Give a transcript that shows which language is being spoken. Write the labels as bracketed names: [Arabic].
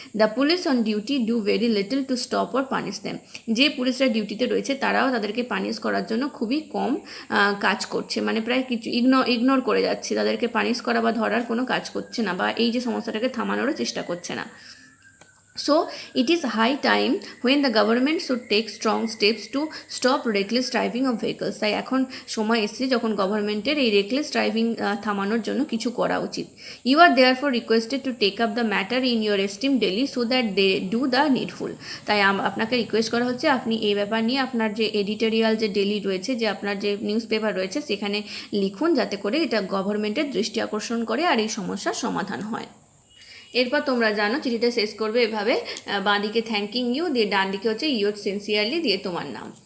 [English] the police on duty do very little to stop or punish them, [Bangla] যে পুলিশরা ডিউটিতে রয়েছে তারাও তাদেরকে পানিশ করার জন্য খুবই কম কাজ করছে, মানে প্রায় কিছু ইগনোর করে যাচ্ছে, তাদেরকে পানিশ করা বা ধরার কোনো কাজ করছে না, বা এই যে সমস্যাটাকে থামানোরও চেষ্টা করছে না। [English] So it is high time when the government should take strong steps to stop reckless driving of vehicles. [Bangla] তাই এখন সময় এসেছে যখন গভর্নমেন্টের এই রেকলেস ড্রাইভিং থামানোর জন্য কিছু করা উচিত। [English] You are therefore requested to take up the matter in your esteemed daily so that they do the needful. [Bangla] তাই আপনাকে রিকোয়েস্ট করা হচ্ছে আপনি এই ব্যাপার নিয়ে আপনার যে এডিটোরিয়াল যে ডেলি রয়েছে, যে আপনার যে নিউজ পেপার রয়েছে সেখানে লিখুন, যাতে করে এটা গভর্নমেন্টের দৃষ্টি আকর্ষণ করে আর এই সমস্যার সমাধান হয়। এরপর তোমরা জানো চিঠিটা শেষ করবে এভাবে, বাঁ দিকে [English] thanking you [Bangla] দিয়ে ডান দিকে হচ্ছে [English] your sincerely [Bangla] দিয়ে তোমার নাম।